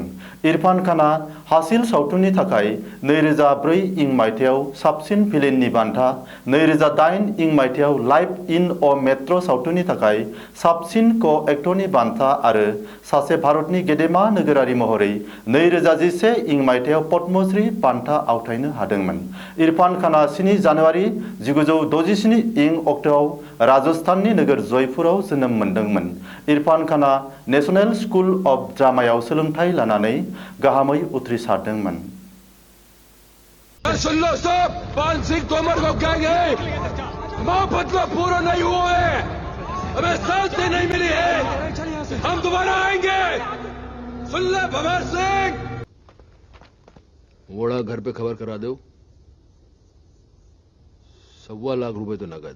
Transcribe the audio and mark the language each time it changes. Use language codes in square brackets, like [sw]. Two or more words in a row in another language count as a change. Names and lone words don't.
[brx] इरफान खाना हासिल सावथुननि थाखाय 2004 मायथाइयाव साबसिन भिलेननि बान्था, 2008 मायथाइयाव लाइफ इन अ मेट्र' सावथुननि थाखाय साबसिन क'-एक्टरनि बान्था आरो सासे भारतनि गेदेमा नोगोरारि महरै 2011 मायथाइयाव पद्मश्री बान्था आवथायनो हादोंमोन। इरफान खाना 7 जानुवारि 1967 अक्ट'आव राजस्थाननि नोगोर जयपुराव जोनोम मोनदोंमोन। इरफान खाना नेशनेल स्कुल अफ ड्रामायाव सोलोंथाइ लानानै गाहामै उथ्रिसारदोंमोन। [hi] सुन लो सब, पान सिंह तोमर को कहेंगे मोहब्बत का पूरा नहीं हुआ है, हमें शांति नहीं मिली है, हम दोबारा आएंगे। सुन ले भवर सिंह। वोड़ा घर पे खबर करा दो, 1.25 लाख रुपए तो नगद।